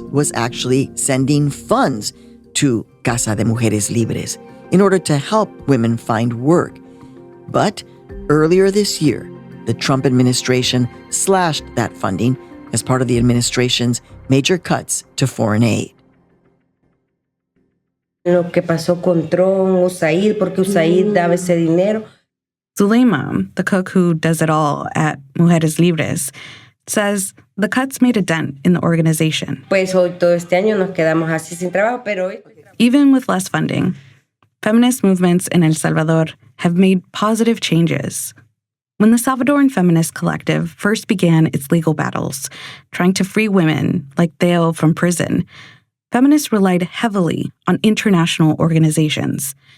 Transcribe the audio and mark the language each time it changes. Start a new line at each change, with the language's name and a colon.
English: was actually sending funds to Casa de Mujeres Libres in order to help women find work. But earlier this year, the Trump administration slashed that funding as part of the administration's major cuts to foreign aid.
Spanish: Lo que pasó con Tron, USAID, porque USAID daba ese dinero.
English: Zulema, the cook who does it all at Mujeres Libres, says the cuts made a dent in the organization.
Spanish: Pues hoy todo este año nos quedamos así sin trabajo, pero hoy...
English: Even with less funding, feminist movements in El Salvador have made positive changes. When the Salvadoran Feminist Collective first began its legal battles, trying to free women like Theo from prison, feminists relied heavily on international organizations.